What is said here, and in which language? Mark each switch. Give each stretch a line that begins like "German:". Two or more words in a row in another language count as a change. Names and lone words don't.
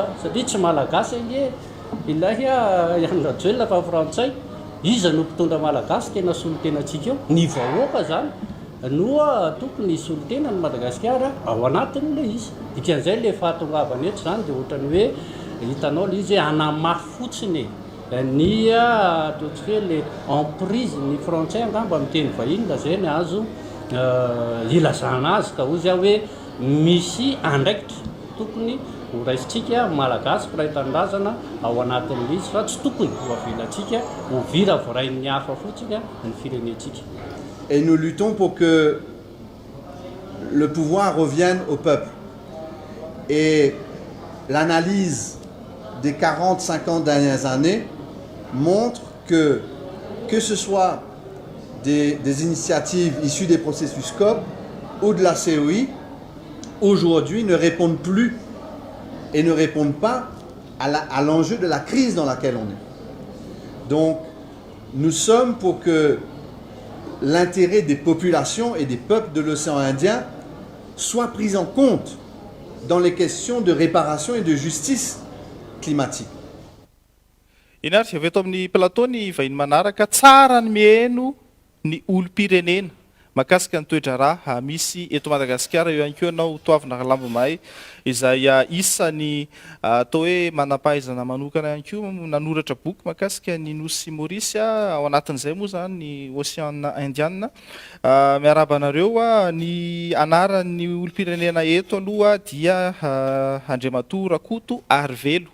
Malagasy: satria tsy malagasy nge ilahy Andry Rajoelina fa frantsay iza no mpitondra malagasy tena solotena atsika eo ny vahoaka zany noa tokony solotena ny Madagasikara ao anatiny le izy dikan'izay le fahatongavany eto zany dia ohatrany hoe hitanao le izy hoe anamafy fotsiny ny ataontsika hoe le emprise ny frantsay angamba amiteny vahiny lazay ny azo ilazana azy ka ozy aho hoe misy andraikitra tokony ho raisitsika malagasy firaitan-drazana ao anatin'le izy fa tsy tokony ho avilantsika ho vira voarain'ny hafa fotsika ny firenentsika.
French: Et nous luttons pour que le pouvoir revienne au peuple. Et l'analyse des 40-50 dernières années montre que ce soit des initiatives issues des processus COP ou de la COI, aujourd'hui ne répondent plus et ne répondent pas à l'enjeu de la crise dans laquelle on est. Donc, nous sommes pour que l'intérêt des populations et des peuples de l'océan Indien soit pris en compte dans les questions de réparation et de justice climatique.
Malagasy: Inarty avy eto amin'ny plateau ny vahiny manaraka tsara ny mihaino ny olo-pirenena mahakasika ny toedraraha misy eto Madagasikara eo ihany koa ianao toavina Rahalambo Mahay izay isany atao hoe manam-pahaizana manokana ihany koa nanoratra boky mahakasika ny nosy Maurice ao anatin'izay moa zany ny Océan Indien miaraba anareo ny anaran'ny olo-pirenena eto aloha dia Andriamatoa Rakoto Arvelo.